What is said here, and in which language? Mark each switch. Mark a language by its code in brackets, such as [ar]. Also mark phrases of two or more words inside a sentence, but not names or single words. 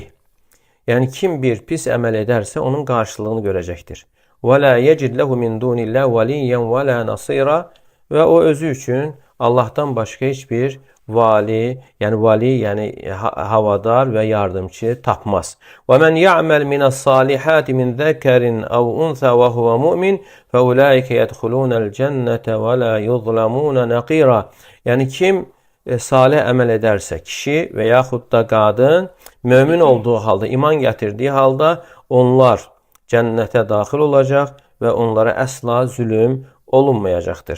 [az] Yəni kim bir pis əməl edərsə onun qarşılığını görəcəkdir. [ar] "ولا يجد له من دون الله وليا ولا نصيرا." [az] Və o özü üçün Allahdan başqa heç bir vali, yəni havadar və yardımcı tapmaz. [ar] "ومن يعمل من الصالحات من ذكر أو أنثى وهو مؤمن فأولئك يدخلون الجنة ولا يظلمون نقيرا." [az] Yəni kim salih əməl edərsə, kişi və yaxud da qadın mömin olduğu halda, iman gətirdiyi halda onlar cənnətə daxil olacaq və onlara əsla zülm olunmayacaqdır.